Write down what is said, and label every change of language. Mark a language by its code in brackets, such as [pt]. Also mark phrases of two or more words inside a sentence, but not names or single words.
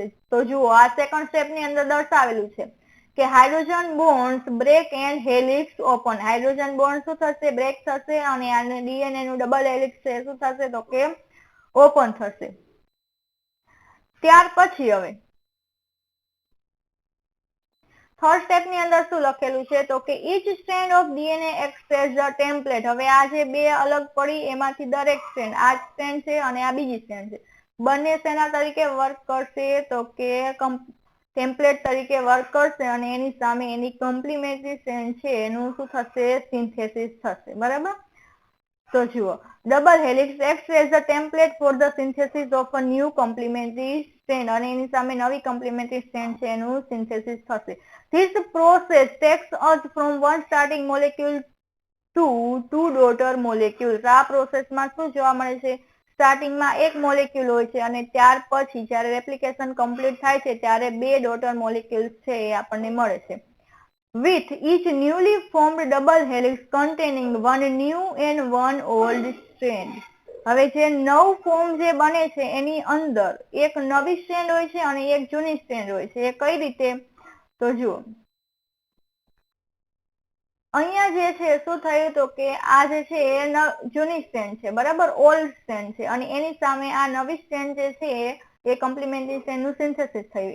[gu] તો જુઓ આ [en] second step [gu] ની અંદર દર્શાવેલું છે કે [en] hydrogen bonds break and helix open. hydrogen bond [gu] શું થશે, બ્રેક થશે અને આ ડીએનએ નું [en] double helix [gu] છે શું થશે તો કે ઓપન થશે. ત્યાર પછી હવે [en] third step [gu] ની અંદર શું લખેલું છે તો કે [en] each strand of DNA acts as a template. [gu] હવે આ જે બે અલગ પડી એમાંથી દરેક સ્ટ્રેન્ડ, આ સ્ટ્રેન્ડ છે અને આ બીજી સ્ટ્રેન્ડ છે, બંને શેના તરીકે વર્ક કરશે તો કે ટેમ્પલેટ તરીકે વર્ક કરશે અને એની સામે એની [en] complementary strand [gu] છે એનું શું થશે, સિન્થેસિસ થશે, બરાબર. તો જુઓ [en] double helix acts as a template for the synthesis of a new complementary strand [gu] અને એની સામે નવી કોમ્પ્લિમેન્ટરી સ્ટ્રેન્ડ છે એનું સિન્થેસિસ થશે. [en] This process takes us from one starting molecule to two daughter molecules. [gu] આ પ્રોસેસમાં શું જોવા મળે છે, સ્ટાર્ટિંગમાં એક મોલેક્યુલ હોય છે અને ત્યાર પછી જ્યારે રેપ્લિકેશન કમ્પ્લીટ થાય છે ત્યારે બે [en] daughter molecules [gu] છે એ આપણને મળે છે. [en] with each newly formed double helix containing one new and one old strand. [gu] હવે જે નવ ફોર્મ જે બને છે એની અંદર એક નવી સ્ટ્રેન્ડ હોય છે અને એક જૂની સ્ટ્રેન્ડ હોય છે. એ કઈ રીતે? તો જુઓ, અહીંયા જે છે શું થયું તો કે આ જે છે એ જૂની સ્ટ્રેન્ડ છે, બરાબર, [en] old strand [gu] છે, અને એની સામે આ નવી સ્ટ્રેન્ડ જે છે એ કમ્પ્લિમેન્ટરી સ્ટ્રેન્ડ નું સિન્થેસિસ થયું.